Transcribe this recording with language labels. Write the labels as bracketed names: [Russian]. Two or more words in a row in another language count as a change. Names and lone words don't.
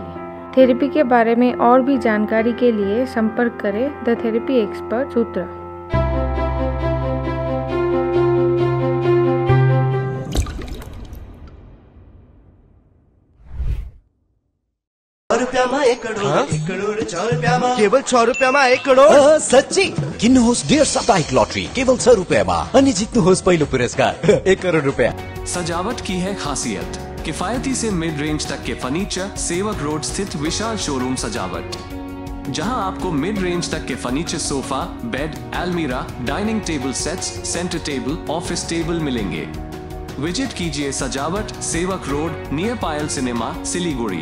[Hindi] थेरेपी के बारे में और भी जानकारी के लिए संपर्क करें द थेरेपी एक्सपर्ट सूत्रा। [Nepali] केवल 6 रुपयामा 1 करोड। सच्ची किन्नुहोस् डेढ साप्ताहिक लटरी केवल 6 रुपयामा अनि जित्नुहोस् पहिलो पुरस्कार 1 करोड रुपया। [Hindi] सजावट की है खासियत, किफायती से [English] mid range [Hindi] तक के फर्नीचर। सेवक रोड स्थित विशाल शोरूम सजावट, जहां आपको [English] mid range [Hindi] तक के फर्नीचर, [English] sofa, bed, almirah, dining table sets, center table, office table [Hindi] मिलेंगे। विजिट कीजिए सजावट, सेवक रोड, नियर पायल सिनेमा, सिलीगुड़ी।